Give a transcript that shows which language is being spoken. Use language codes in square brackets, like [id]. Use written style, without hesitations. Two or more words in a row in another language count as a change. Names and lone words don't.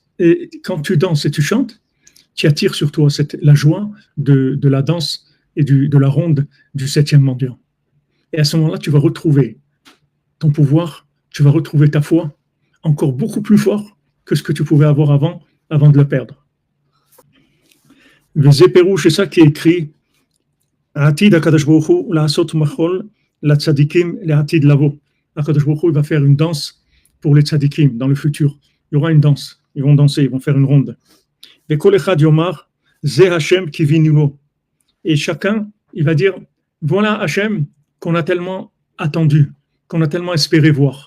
[fr] Et quand tu danses et tu chantes, tu attires sur toi la joie de la danse et de la ronde du 7e mendiant. Et à ce moment-là, tu vas retrouver ton pouvoir, tu vas retrouver ta foi encore beaucoup plus fort que ce que tu pouvais avoir avant de la perdre. Le Zéperouche, c'est ça qui est écrit. [he] עתיד הקדוש ברוך הוא לעשות מחול לצדיקים לעתיד לבוא. [fr] Akadosh Baruch Hu va faire une danse pour les tzadikim dans le futur. Il y aura une danse. Ils vont danser, ils vont faire une ronde. Et chacun, il va dire, voilà Hachem qu'on a tellement attendu, qu'on a tellement espéré voir.